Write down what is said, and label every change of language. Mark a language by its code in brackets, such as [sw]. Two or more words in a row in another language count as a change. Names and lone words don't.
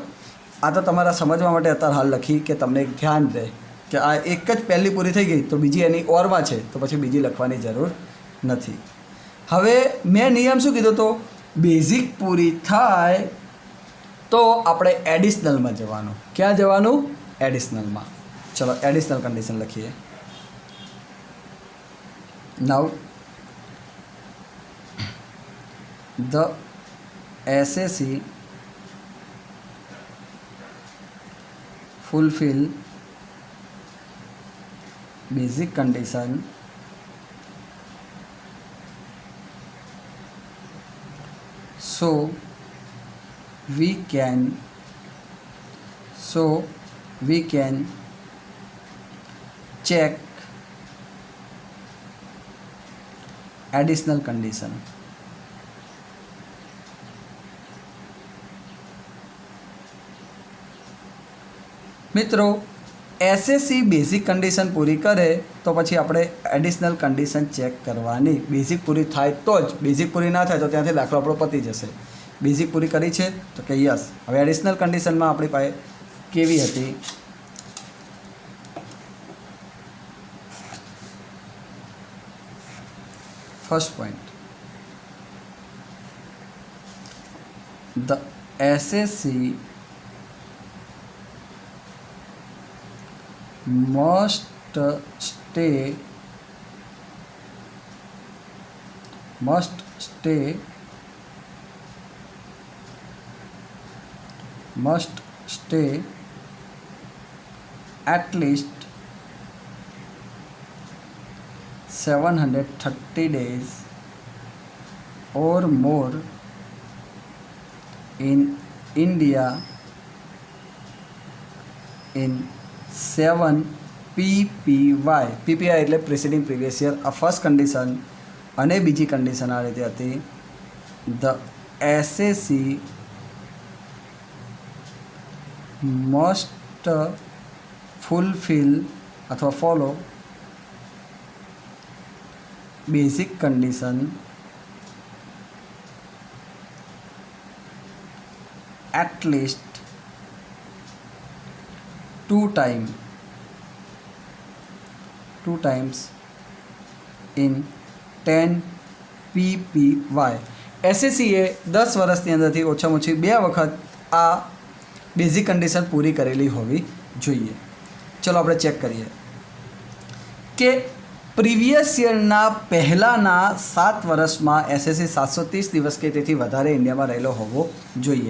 [gu] આ તો તમારા સમજવા માટે અત્યારે હાલ લખી કે તમને એક ધ્યાન રહે કે આ એક જ પહેલી પૂરી થઈ ગઈ તો બીજી એની ઓરમાં છે, તો પછી બીજી લખવાની જરૂર નથી. હવે મેં નિયમ શું કીધો તો, બેઝિક પૂરી થાય તો આપણે એડિશનલમાં જવાનું. ક્યાં જવાનું? એડિશનલમાં. ચલો [en] additional condition [gu] લખીએ. [en] નાઉ the SAC fulfill basic condition so we can check additional condition. [gu] મિત્રો એસએસસી [en] basic condition [gu] પૂરી કરે તો પછી આપણે [en] additional condition [gu] ચેક કરવાની. બેઝિક પૂરી થાય તો જ, બેઝિક પૂરી ના થાય તો ત્યાંથી દાખલો આપણો પતી જશે. બેઝિક પૂરી કરી છે તો કે યસ. હવે [en] additional condition [gu] આપણી પાસે કેવી હતી? [en] first point, the SSC must stay at least 730 days or more in India in 7 PPY. [gu] PPY એટલે [en] preceding previous year. [gu] આ [en] first condition. [gu] અને બીજી કન્ડિશન આ રીતે હતી, [en] the SSC must fulfill [gu] અથવા ફોલો [en] basic condition at least 2 times in 10 PPY. [gu] એસએસસીએ 10 વર્ષની અંદરથી ઓછામાં ઓછી 2 વખત આ [en] basic condition [gu] પૂરી કરેલી હોવી જોઈએ. ચલો આપણે ચેક કરીએ કે [en] previous year [gu] પહેલાંના 7 વર્ષમાં એસએસસી 730 દિવસ કે તેથી વધારે ઇન્ડિયામાં રહેલો હોવો જોઈએ.